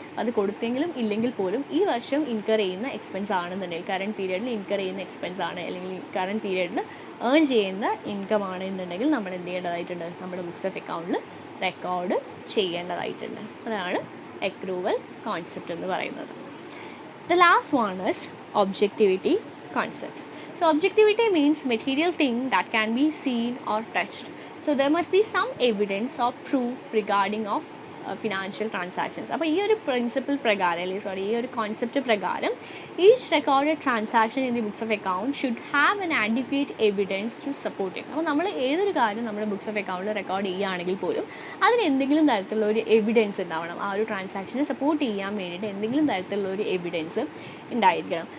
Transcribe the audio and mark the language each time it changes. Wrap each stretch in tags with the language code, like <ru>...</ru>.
<ml>അത് കൊടുത്തെങ്കിലും ഇല്ലെങ്കിൽ പോലും ഈ വർഷം ഇൻകർ ചെയ്യുന്ന എക്സ്പെൻസ് ആണെന്നുണ്ടെങ്കിൽ, കറണ്ട് പീരിയഡിൽ ഇൻകർ ചെയ്യുന്ന എക്സ്പെൻസ് ആണ് അല്ലെങ്കിൽ കറണ്ട് പീരിയഡിൽ ഏൺ ചെയ്യുന്ന ഇൻകം ആണെന്നുണ്ടെങ്കിൽ നമ്മൾ എന്ത് ചെയ്യേണ്ടതായിട്ടുണ്ട്? നമ്മുടെ ബുക്സ് ഓഫ് അക്കൗണ്ടിൽ റെക്കോർഡ് ചെയ്യേണ്ടതായിട്ടുണ്ട്. അതാണ് അക്രൂവൽ കോൺസെപ്റ്റ് എന്ന് പറയുന്നത്.</ml> <en>The last one is objectivity concept. So objectivity means material thing that can be seen or touched. So there must be some evidence or proof regarding of financial transactions.</en> <ml>അപ്പോൾ ഈ ഒരു principle പ്രകാരം അല്ലെങ്കിൽ ഈ ഒരു concept പ്രകാരം</ml> <en>Each recorded transaction in the books of account should have an adequate evidence to support it.</en> <ml>അപ്പോൾ നമ്മൾ ഏതൊരു കാര്യം നമ്മുടെ ബുക്സ് ഓഫ് അക്കൗണ്ടിൽ റെക്കോർഡ് ചെയ്യുകയാണെങ്കിൽ പോലും അതിന് എന്തെങ്കിലും തരത്തിലുള്ള ഒരു എവിഡൻസ് ഉണ്ടാവണം. ആ ഒരു ട്രാൻസാക്ഷനെ സപ്പോർട്ട് ചെയ്യാൻ വേണ്ടിയിട്ട് എന്തെങ്കിലും തരത്തിലുള്ള ഒരു എവിഡൻസ് ഉണ്ടായിരിക്കണം.</ml>